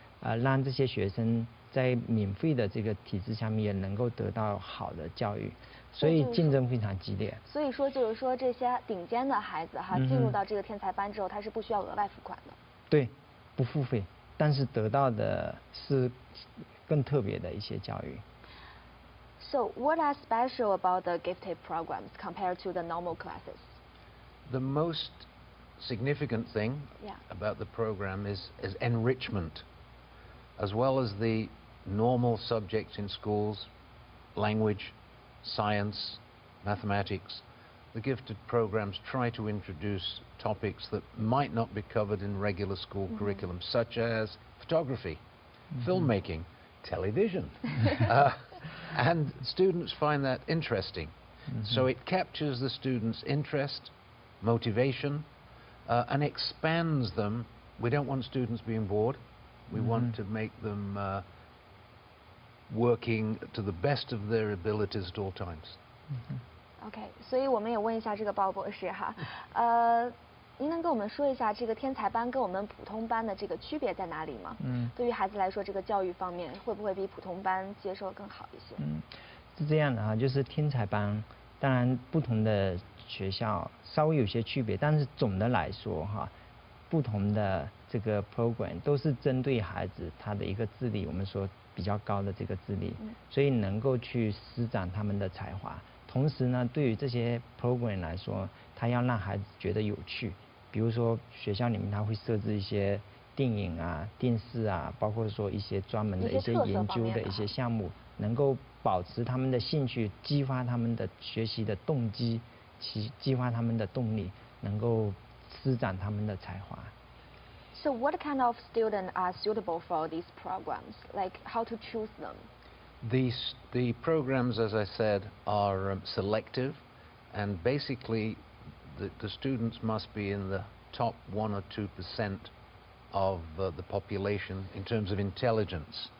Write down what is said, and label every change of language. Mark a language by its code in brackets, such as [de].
[zh] 让这些学生在免费的这个体制下面也能够得到好的教育，所以竞争非常激烈。所以说就是说这些顶尖的孩子哈，进入到这个天才班之后，他是不需要额外付款的。对，不付费，但是得到的是更特别的一些教育。 [en] So what are special about the gifted programs compared to the normal classes? The most significant thing about the program is enrichment. As well as the normal subjects in schools, language, science, mathematics, the gifted programs try to introduce topics that might not be covered in regular school curriculum, such as photography, filmmaking, television. And students find that interesting. So it captures the students' interest, motivation, and expands them. We don't want students being bored. We want to make them working to the best of their abilities at all times. [zh] OK， 所以我们也问一下这个鲍博士哈，您能跟我们说一下这个天才班跟我们普通班的这个区别在哪里吗？对于孩子来说，这个教育方面会不会比普通班接受更好一些？是这样的啊，就是天才班，当然不同的学校稍微有些区别，但是总的来说哈，不同的这个 program 都是针对孩子他的一个智力，我们说比较高的这个智力，所以能够去施展他们的才华。同时呢，对于这些 program 来说，他要让孩子觉得有趣。比如说学校里面他会设置一些电影啊、电视啊，包括说一些专门的一些研究的一些项目，能够保持他们的兴趣，激发他们的学习的动机，激发他们的动力，能够施展他们的才华。 [en] So what kind of students are suitable for these programs? Like how to choose them? The programs, as I said, are selective, and basically the students must be in the top 1 or 2% of the population in terms of intelligence.